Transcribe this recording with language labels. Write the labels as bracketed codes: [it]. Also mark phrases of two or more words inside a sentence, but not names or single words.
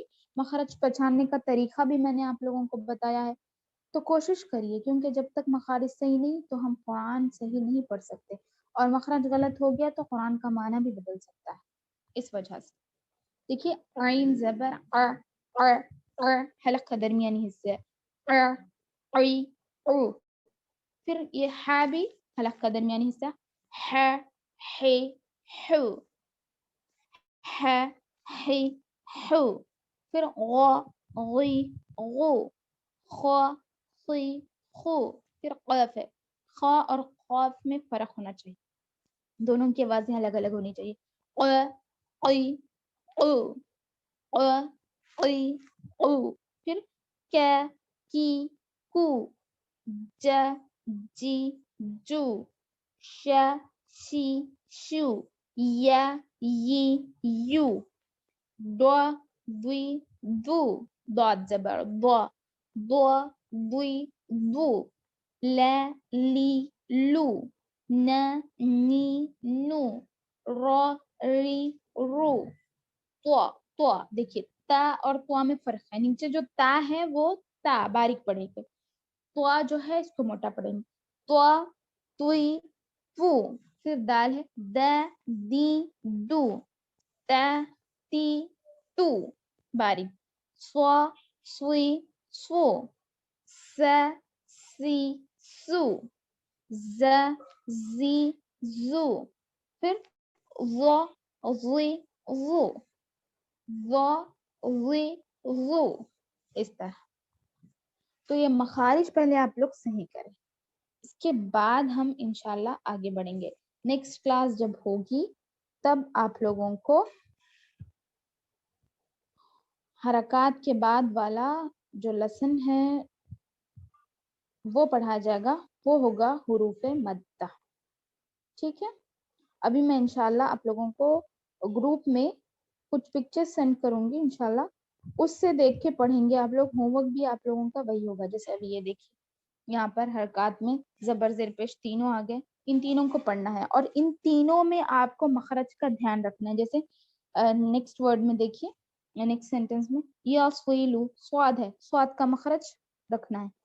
[ur] مخرج پہچاننے کا طریقہ بھی میں نے آپ لوگوں کو بتایا ہے، تو کوشش کریے، کیونکہ جب تک مخارج صحیح نہیں تو ہم قرآن صحیح نہیں پڑھ سکتے، اور مخرج غلط ہو گیا تو قرآن کا معنی بھی بدل سکتا ہے. اس وجہ سے دیکھیے عین زبر حلق کا درمیانی حصہ ہے، پھر یہ ہا بھی حلق کا درمیانی حصہ، ح، ح، حو، ح، ح، حو. پھر غا، غی، غو، خا، خی، خو. پھر قاف ہے، خا اور قاف میں فرق ہونا چاہیے، دونوں کی آوازیں الگ الگ ہونی چاہیے. قا، قی، قو، قا، قی، قو. پھر کا، کی، کو، جا، جی، جو، شا، شی، شو، یا، یی، یو، دوا، دوی، دو. ضاد زبر ضا، ضا، دوی، دو. لا، لی، لو، نا، نی، نو، را، ری، رو. طا دیکھیے تا اور طا میں فرق ہے، نیچے جو تا ہے وہ تا باریک پڑے گی، طا جو ہے اس کو موٹا پڑیں گے. طا، توئی، پو. پھر دال ہے دا، دی، دو، تا، تی، تو باریک. سوا، سوئی، سو، سا، سی، سو، ز، زی، زو. پھر ظا، ظی، ظو، ظا، ظی، ظو. اس طرح. تو یہ مخارج پہلے آپ لوگ صحیح کریں، اس کے بعد ہم انشاءاللہ آگے بڑھیں گے. [en] نیکسٹ کلاس [ur] جب ہوگی تب آپ لوگوں کو حرکات کے بعد والا جو لیسن ہے وہ پڑھا جائے گا، وہ ہوگا حروف مدہ. ٹھیک ہے، ابھی میں انشاءاللہ آپ لوگوں کو گروپ میں कुछ [en] pictures send [ur] کروں گی ان شاء اللہ، اس سے دیکھ کے پڑھیں گے آپ لوگ. ہوم ورک بھی آپ لوگوں کا وہی ہوگا۔ جیسے ابھی یہ دیکھیے، یہاں پر حرکت میں زبر زیر پیش تینوں آ گئے، ان تینوں کو پڑھنا ہے اور ان تینوں میں آپ کو مخرج کا دھیان رکھنا ہے. جیسے [en] next word [ur] میں دیکھیے, [en] next sentence [ur] میں یا سوئیلو، صاد ہے، صاد کا مخرج رکھنا ہے.